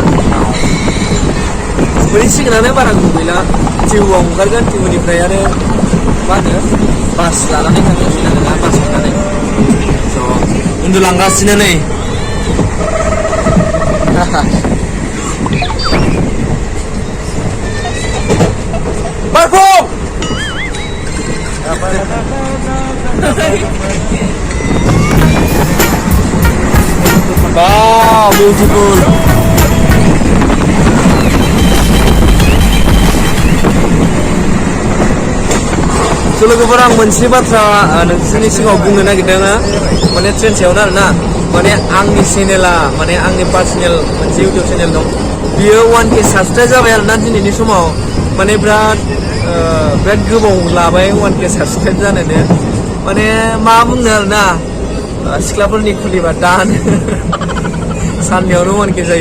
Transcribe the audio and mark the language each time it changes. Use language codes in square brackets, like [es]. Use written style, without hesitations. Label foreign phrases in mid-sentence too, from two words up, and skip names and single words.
[brx] मोनहैसिगोनानो बारा गोबाव गैला टिहुआव ओंखारगोन टिहुनिफ्राय आरो मा होनो बास लानानै थांगासिनो आरोना बास लानानै स' उन्दुलांगासिनो नै बारखौ [en] Wow, beautiful. [brx] So लोगोफोर आं मोनसे बाथ्रा नोंसोरनि सिगाङाव बुंनो नागिरदों माने ट्रेन सायावनो आरोना माने आंनि चेनेला माने आंनि पार्सनेल मोनसे इउटिउब चेनेल दं बियो 1K साबसक्राइब जाबाय आरोना दिनैनि समाव माने बिराद गोबाव लाबाय 1K साबसक्राइब जानोनो माने मा बुंनो आरोना सिख्लाफोरनि खुलिबा दानो साननैयावनो 1K जायो